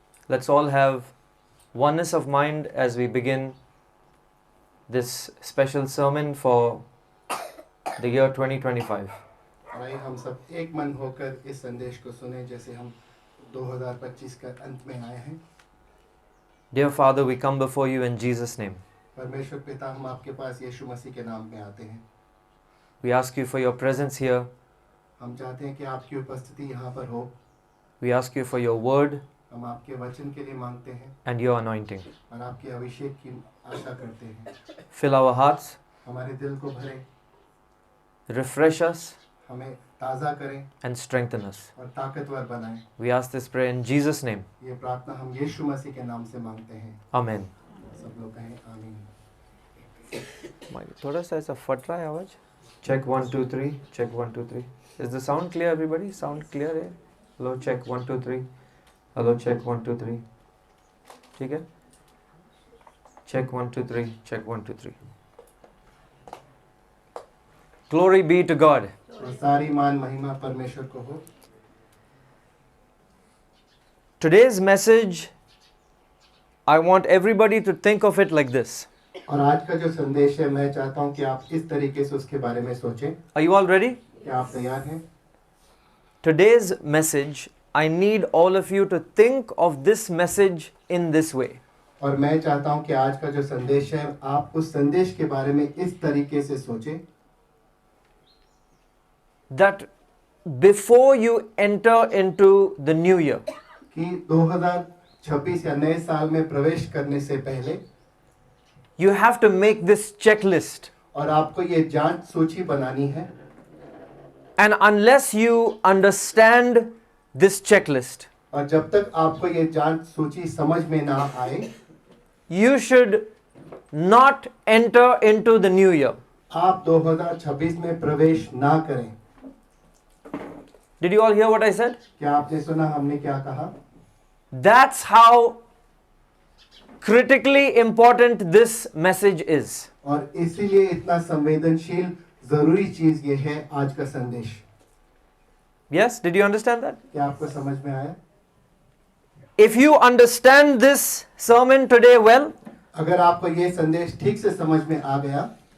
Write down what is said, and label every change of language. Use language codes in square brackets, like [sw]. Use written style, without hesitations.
[en] Let's all have oneness of mind as we begin this special sermon for the year 2025. [hi] आइए हम सब एक मन होकर इस संदेश को सुने जैसे हम 2025 का अंत में आए हैं। [en] Dear Father, we come before you in Jesus' name. [hi] परमेश्वर पिता, हम आपके पास यीशु मसीह के नाम में आते हैं। [en] We ask you for your presence here. [hi] हम चाहते हैं कि आपकी उपस्थिति यहाँ पर हो। [en] We ask you for your word [hi] हम आपके वचन के लिए मांगते हैं [en] and your anointing. [hi] और आपके अभिषेक की आशा करते हैं। [en] Fill our hearts, [hi] हमारे दिल को भरें, [en] refresh us, [hi] हमें ताज़ा करें [en] and strengthen us. [hi] और ताकतवर बनाएं। [en] We ask this prayer in Jesus' name. [hi] ये प्रार्थना हम यीशु मसीह के नाम से मांगते हैं। [en] Amen. [hi] सब लोग कहें आमीन। थोड़ा सा ऐसा फट रहा है आवाज। [en] Check 1 2 3. Check 1 2 3. Is the sound clear, everybody? Sound clear [hi] है? [en] Hello, check 1 2 3. Hello, check 1 2 3. [hi] ठीक है? [en] Check 1 2 3. Check 1 2 3. Glory be to God. [hi] और सारी मान महिमा परमेश्वर को हो। [en] Today's message, I want everybody to think of it like this. [hi] और आज का जो संदेश है, मैं चाहता हूं कि आप इस तरीके से उसके बारे में सोचें। [en] Are you all ready? [hi] क्या आप तैयार हैं? [en] Today's message, I need all of you to think of this message in this way. [hi] और मैं चाहता हूं कि आज का जो संदेश है, आप उस संदेश के बारे में इस तरीके से सोचें [en] That before you enter into the new year, [hi] कि 2026 या नए साल में प्रवेश करने से पहले [en] you have to make this checklist. [hi] और आपको ये जांच सूची बनानी है। [en] And unless you understand this checklist, [hi] और जब तक आपको ये जांच सूची समझ में ना आए, [en] you should not enter into the new year. [hi] आप 2026 में प्रवेश ना करें। [en] Did you all hear what I said? [hi] क्या आपने सुना हमने क्या कहा? [en] That's how critically important this message is. [hi] और इसीलिए इतना संवेदनशील जरूरी चीज ये है आज का संदेश। [en] Yes, did you understand that? [hi] क्या आपको समझ में आया? [en] If you understand this sermon today well, [hi] अगर आपको ये संदेश ठीक से समझ में आ गया